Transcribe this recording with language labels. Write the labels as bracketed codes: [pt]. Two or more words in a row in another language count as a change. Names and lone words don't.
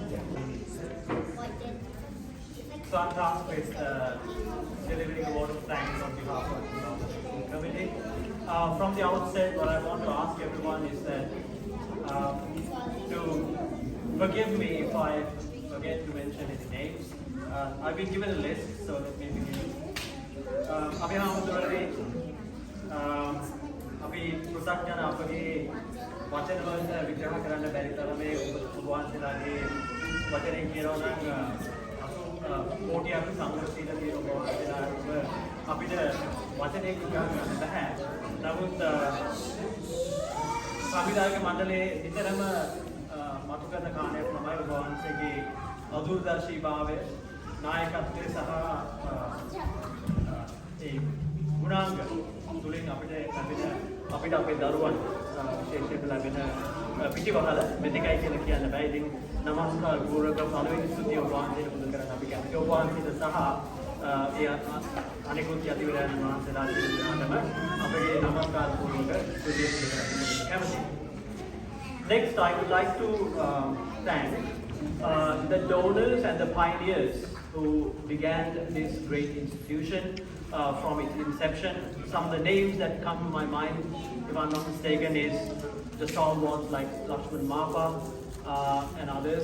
[en] So I'm tasked with delivering a vote of thanks on behalf of the committee. From the outset, what I want to ask everyone is that to forgive me if I forget to mention any names. I've been given a list, so let me begin. Abhihamudurari, Abhi Prasakjana, Abhi Vachanavanta, Vigraha Karana Baritarame, Ubansilagi, Vachane Kirona, Kotiaku Sangrasila, Abhida Vachane Kirana, Namut Abhidaka Mandale, Itarama. [si] මතුකරන කාණයක් තමයි ඔබ වහන්සේගේ අදුරදර්ශී භාවය නායකත්වයේ සහ ඒ ගුණාංග තුලින් අපිට අපේ දරුවන් විශේෂයෙන් ලැබෙන පිටිවහල මෙතකයි කියලා කියන්න බෑ. ඉතින් නමස්කාර ගෞරව පළවෙනි ස්තුතිය ඔබ වහන්සේට පුද කරන්න අපි කැමතියි. ඔබ වහන්සේට සහ ඒ අනිකුත් යතිවරයන් වහන්සේලා දෙවියන්ටම අපේ නමස්කාර පූර්වක ස්තුතිය පුද කරන්න කැමතියි. [en] Next, I would like to thank the donors and the pioneers who began this great institution from its inception. Some of the names that come to my mind, if I'm not mistaken, is the stalwarts like Lakshman Mapa and others.